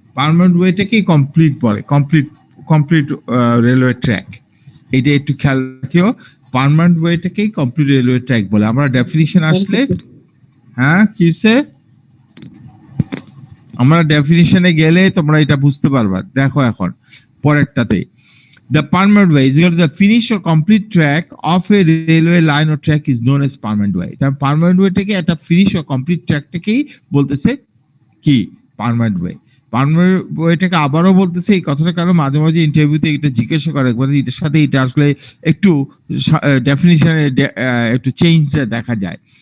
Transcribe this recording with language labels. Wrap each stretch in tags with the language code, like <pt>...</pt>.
<bn>Permanent ওয়েটাকেই complete বলে, complete railway track. এটা একটু খেয়াল রাখিও, পার্মানেন্ট ওয়েটাকেই কমপ্লিট রেলওয়ে ট্র্যাক বলে। আমরা ডেফিনিশন আসলে, হ্যাঁ কিসে, আমরা ডেফিনিশনে গেলে তোমরা এটা বুঝতে পারবা। দেখো এখন পরেরটাতে,</bn> <en>the permanent way is equal to the finish or complete track of a railway line or track is known as permanent way.</en> <bn>তার পার্মানেন্ট ওয়ে থেকে একটা ফিনিশ ও কমপ্লিট ট্র্যাকটাকেই বলতেছে কি পার্মানেন্ট ওয়ে। পার্মানেন্ট ওয়েটাকে আবারও বলতেছে এই কথাটা, কারণ মাঝে মাঝে ইন্টারভিউতে এটা জিজ্ঞাসা করে একবার, এটার সাথে এটা আসলে একটু ডেফিনিশনে একটু চেঞ্জটা দেখা যায়।</bn>